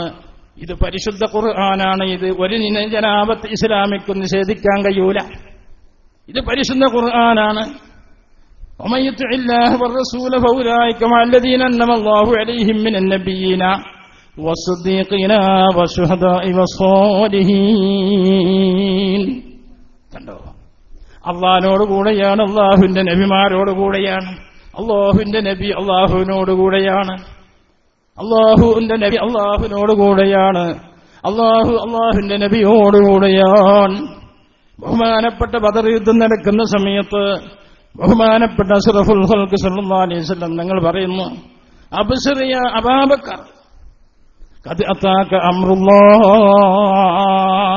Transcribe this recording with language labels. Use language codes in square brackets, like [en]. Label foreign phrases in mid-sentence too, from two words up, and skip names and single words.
[ml] ഇത് പരിശുദ്ധ ഖുർആനാണ്. ഇത് ഒരു ജനാബത്ത് ഇസ്ലാമിക്ക് നിഷേധിക്കാൻ കഴിയൂല. ഇത് പരിശുദ്ധ ഖുർആനാണ്. [ar] ومن يطع الله والرسول فاولئك مع الذين انعم الله عليهم من النبيين والصديقين والشهداء والصالحين. [ml] കണ്ടോ? അള്ളാഹിനോട് കൂടെയാണ്, അള്ളാഹുവിന്റെ നബിമാരോട് കൂടെയാണ്. അള്ളാഹുവിന്റെ നബി അള്ളാഹുവിനോട് കൂടെയാണ്, അള്ളാഹുവിന്റെ നബി അള്ളാഹുവിനോട് കൂടെയാണ്, അള്ളാഹു അള്ളാഹുവിന്റെ നബിയോടുകൂടെയാണ്. ബഹുമാനപ്പെട്ട ബദർ യുദ്ധം നടക്കുന്ന സമയത്ത് ബഹുമാനപ്പെട്ട [ar] أشرف الخلق صلى الله عليه وسلم [ml] നിങ്ങൾ പറയുന്നു, [ar] أبشر يا أبو بكر قد أتاك أمر الله.